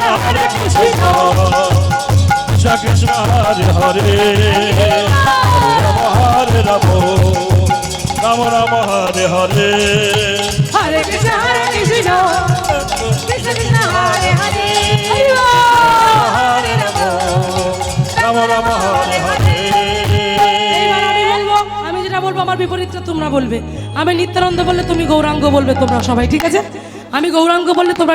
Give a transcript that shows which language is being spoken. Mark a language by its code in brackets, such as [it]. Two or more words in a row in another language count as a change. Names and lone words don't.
[sa] कृष्ण कृष्ण, हरे हरे, हरे राम, राम हरे हरे, हरे कृष्ण, कृष्ण कृष्ण, हरे हरे, हरे राम, राम हरे हरे. [bn] আমি যেটা বলবো আমার বিপরীতটা তোমরা বলবে, আমি নিত্যানন্দ বললে তুমি গৌরাঙ্গ বলবে তোমরা সবাই, ঠিক আছে? আমি গৌরাঙ্গ বললে তোমরা